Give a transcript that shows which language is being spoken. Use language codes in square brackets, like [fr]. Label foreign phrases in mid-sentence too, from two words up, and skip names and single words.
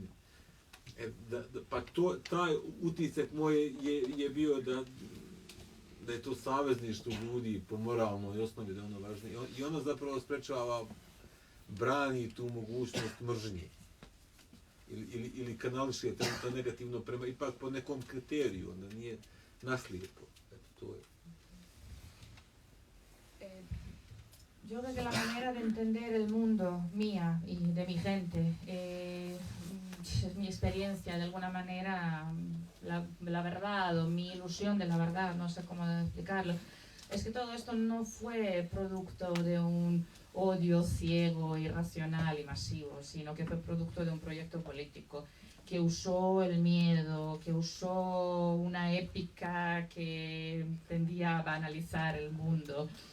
[bs] Pa taj utisak moj je bio da je to savezništvo ljudi po moralnoj osnovi, da je ono važnije. I ono zapravo sprečava, brani tu mogućnost mržnje. Ili kanališe to negativno prema, ipak po nekom kriteriju, onda nije naslijepo. Eto, to je. [es] Yo desde la manera de entender el mundo mía y de mi gente, es mi experiencia de alguna manera, la verdad o mi ilusión de la verdad, no sé cómo explicarlo, es que todo esto no fue producto de un odio ciego, irracional y masivo, sino que fue producto de un proyecto político que usó el miedo, que usó una épica que tendía a banalizar el mundo.